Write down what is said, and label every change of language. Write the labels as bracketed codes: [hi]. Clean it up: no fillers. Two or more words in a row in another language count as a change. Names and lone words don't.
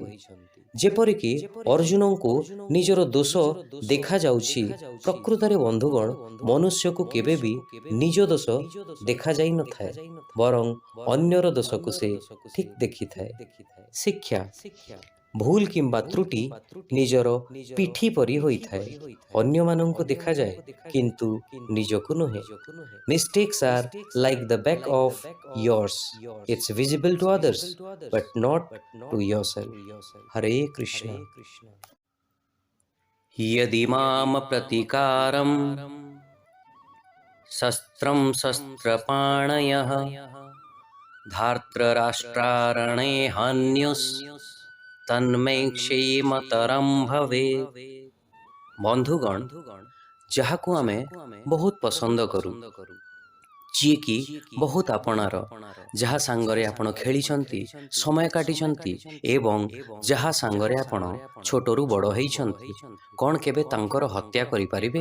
[or] ଯେପରିକି ଅର୍ଜୁନଙ୍କୁ ନିଜର ଦୋଷ ଦେଖାଯାଉଛି, ପ୍ରକୃତରେ ବନ୍ଧୁଗଣ ମନୁଷ୍ୟକୁ କେବେ ବି ନିଜ ଦୋଷ ଦେଖାଯାଇନଥାଏ, ବରଂ ଅନ୍ୟର ଦୋଷକୁ ସେ ଠିକ୍ ଦେଖିଥାଏ। ଶିକ୍ଷା ଭୁଲ କିମ୍ବା ତ୍ରୁଟି ନିଜର ପିଠି ପରି ହୋଇଥାଏ, ଅନ୍ୟମାନଙ୍କୁ ଦେଖାଯାଏ କିନ୍ତୁ ନିଜକୁ ନୁହେଁ। [en] Mistakes are like the back of yours. It's visible to others but not to yourself. Hare Krishna. [sa] यदि माम प्रतिकारं शस्त्रं शस्त्रपाणयः धार्तराष्ट्रारणे हन्युस् तन्मे क्षेमतरं भवेत्। [or] ବନ୍ଧୁଗଣ, ଯାହାକୁ ଆମେ ବହୁତ ପସନ୍ଦ କରୁ, ଯିଏକି ବହୁତ ଆପଣାର, ଯାହା ସାଙ୍ଗରେ ଆପଣ ଖେଳିଛନ୍ତି, ସମୟ କାଟିଛନ୍ତି ଏବଂ ଯାହା ସାଙ୍ଗରେ ଆପଣ ଛୋଟରୁ ବଡ଼ ହେଇଛନ୍ତି, କ'ଣ କେବେ ତାଙ୍କର ହତ୍ୟା କରିପାରିବେ?